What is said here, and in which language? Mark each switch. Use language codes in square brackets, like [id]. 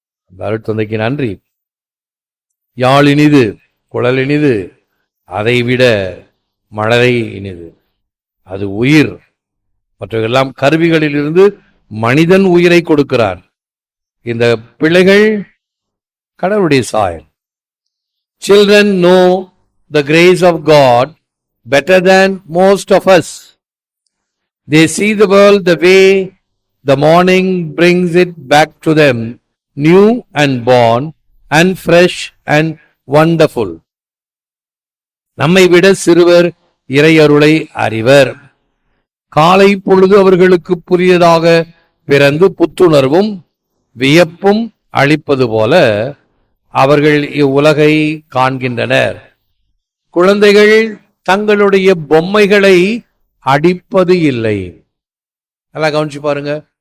[ta] அந்த அருட்தந்தைக்கு நன்றி. யாழ் இனிது, குழல் இனிது, அதைவிட மழலை இனிது. அது உயிர். மற்றவெல்லாம் கருவிகளில் இருந்து மனிதன் உயிரை கொடுக்கிறார். இந்த பிள்ளைகள் கடவுளுடைய சாயல். [en] Children know the grace of God better than most of us. They see the world the way the morning brings it back to them, new and born and fresh and wonderful. [ta] நம்மை விட சிறுவர் இறையருளை அறிவர். காலை பொழுது அவர்களுக்கு புதியதாக பிறந்து புத்துணர்வும் வியப்பும் அளிப்பது போல அவர்கள் இவ்வுலகை காண்கின்றனர். குழந்தைகள் தங்களுடைய பொம்மைகளை அடிப்பது இல்லை. நல்லா கவனிச்சு பாருங்க.